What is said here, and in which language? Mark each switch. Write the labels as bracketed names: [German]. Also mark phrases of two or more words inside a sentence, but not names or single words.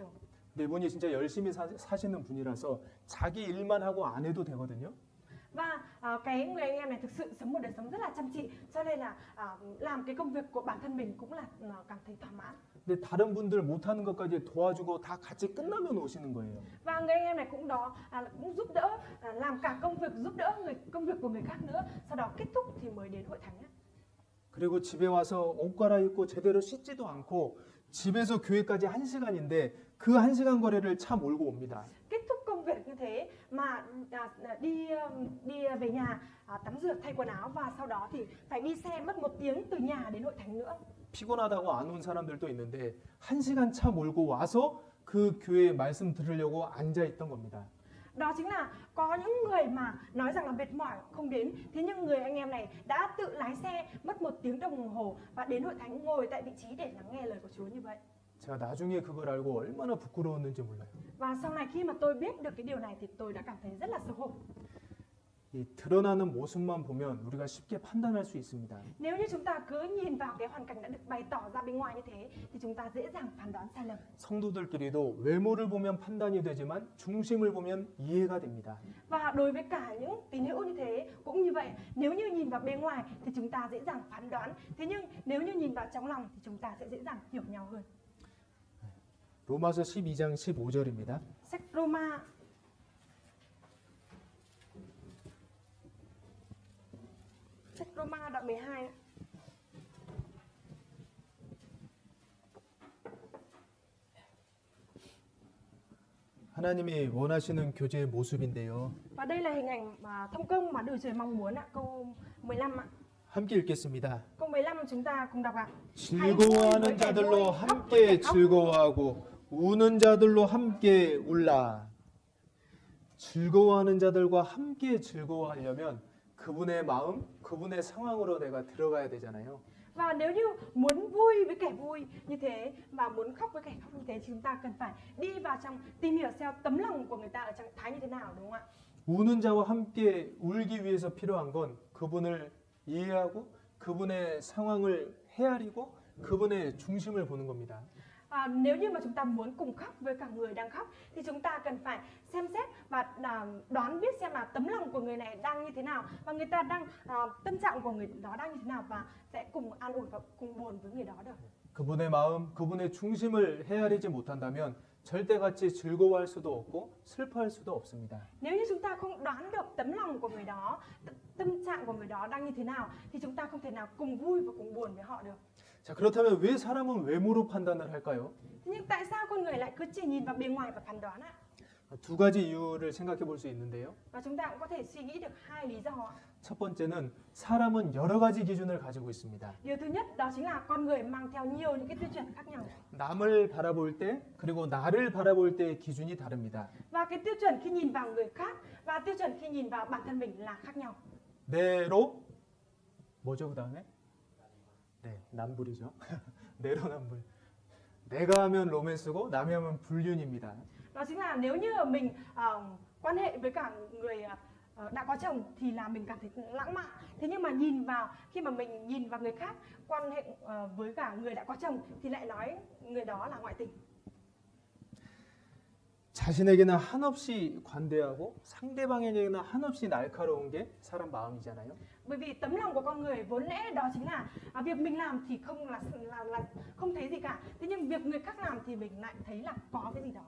[Korean] 근데 이분이 진짜 열심히 사시는 분이라서 자기 일만 하고 안 해도 되거든요. [Vietnamese] Và cái người anh em này thực sự sống một đời sống rất là chăm chỉ, cho nên là làm cái công việc của bản thân mình cũng là cảm thấy thỏa mãn. [Korean] 근데 다른 분들 못하는 것까지 도와주고 다 같이 끝나면 오시는 거예요. [Vietnamese] Và người anh em này cũng cũng giúp đỡ làm cả công việc, giúp đỡ công việc của người khác nữa. Sau đó kết thúc thì mới đến hội thánh. [Korean] 그리고 집에 와서 옷 갈아입고 제대로 씻지도 않고 집에서 교회까지 1시간인데 그 1시간 거리를 차 몰고 옵니다. [Vietnamese] Kết thúc công việc như thế mà đi về nhà tắm rửa thay quần áo và sau đó thì phải đi xe mất 1 tiếng từ nhà đến hội thánh nữa. [Korean] 피곤하다고 안 온 사람들도 있는데 1시간 차 몰고 와서 그 교회 말씀 들으려고 앉아 있던 겁니다. [Vietnamese] Đó chính là có những người mà nói rằng là mệt mỏi không đến, thế nhưng người anh em này đã tự lái xe mất 1 tiếng đồng hồ và đến hội thánh ngồi tại vị trí để lắng nghe lời của Chúa như vậy. [Korean] 제가 나중에 그걸 알고 얼마나 부끄러웠는지 몰라요. [Vietnamese] Và sau này khi mà tôi biết được cái điều này thì tôi đã cảm thấy rất là xấu hổ. [Korean] 이 드러나는 모습만 보면 우리가 쉽게 판단할 수 있습니다. [Vietnamese] Nếu như chúng ta cứ nhìn vào cái hoàn cảnh đã được bày tỏ ra bên ngoài như thế thì chúng ta dễ dàng phán đoán sai lầm. [Korean] 성도들끼리도 외모를 보면 판단이 되지만 중심을 보면 이해가 됩니다. [Vietnamese] Và đối với cả những tín hữu như thế cũng như vậy, nếu như nhìn vào bên ngoài thì chúng ta dễ dàng phán đoán, thế nhưng nếu như nhìn vào trong lòng thì chúng ta sẽ dễ dàng hiểu nhau hơn. [Korean] 로마서 12장 15절입니다. [Vietnamese] Sách Roma đoạn 12. [Korean] 하나님이 원하시는 교제의 모습인데요. [Vietnamese] Và đây là hình ảnh mà thông công mà Đức Trời mong muốn ạ, câu 15 ạ. [Korean] 함께 읽겠습니다. [Vietnamese] Câu 15 chúng ta cùng đọc ạ. [Korean] 즐거워하는 자들로 함께 즐거워하고 우는 자들로 함께 울라. 즐거워하는 자들과 함께 즐거워하려면 그분의 마음, 그분의 상황으로 내가 들어가야 되잖아요. [Vietnamese] Và nếu như muốn vui với kẻ vui như thế và muốn khóc với kẻ khóc như thế thì chúng ta cần phải đi vào trong tìm hiểu xem tấm lòng của người ta ở trạng thái như thế nào, đúng không ạ? [Korean] 우는 자와 함께 울기 위해서 필요한 건 그분을 이해하고 그분의 상황을 헤아리고 그분의 중심을 보는 겁니다. [Vietnamese] Nếu như mà chúng ta muốn cùng khóc với cả người đang khóc thì chúng ta cần phải xem xét và đoán biết xem là tấm lòng của người này đang như thế nào và người ta đang tâm trạng của người đó đang như thế nào và sẽ cùng an ủi và cùng buồn với người đó được. [Korean] 그분의 마음, 그분의 중심을 헤아리지 못한다면 절대 같이 즐거워할 수도 없고 슬퍼할 수도 없습니다. [Vietnamese] Nếu như chúng ta không đoán được tấm lòng của người đó, tâm trạng của người đó đang như thế nào thì chúng ta không thể nào cùng vui và cùng buồn với họ được. [Korean] 자, 그렇다면 왜 사람은 외모로 판단을 할까요? [Vietnamese] Thế nhưng tại sao con người lại cứ chỉ nhìn vào bề ngoài và phán đoán ạ? [Korean] 두 가지 이유를 생각해 볼 수 있는데요. [Vietnamese] Và chúng ta cũng có thể suy nghĩ được hai lý do ạ. [Korean] 첫 번째는 사람은 여러 가지 기준을 가지고 있습니다. [Vietnamese] Điều thứ nhất đó chính là con người mang theo nhiều những cái tiêu chuẩn khác nhau. [Korean] 남을 바라볼 때 그리고 나를 바라볼 때의 기준이 다릅니다. [Vietnamese] Và cái tiêu chuẩn khi nhìn vào người khác và tiêu chuẩn khi nhìn vào bản thân mình là khác nhau. [Korean] 내로 뭐죠 그다음에? 네, 남불이죠. 내로남불. 내가 하면 로맨스고 남이 하면 불륜입니다. [Vietnamese] Đó chính là nếu như mình quan hệ với cả người đã có chồng thì là mình cảm thấy lãng mạn. Thế nhưng mà khi mà mình nhìn vào người khác quan hệ với cả người đã có chồng thì lại nói người đó là ngoại tình. [Korean] 자신에게는 한없이 관대하고 상대방에게는 한없이 날카로운 게 사람 마음이잖아요. [Vietnamese] Bởi vì tấm lòng của con người vốn lẽ đó chính là việc mình làm thì không là không thấy gì cả. Thế nhưng việc người khác làm thì mình lại thấy là có cái gì đó.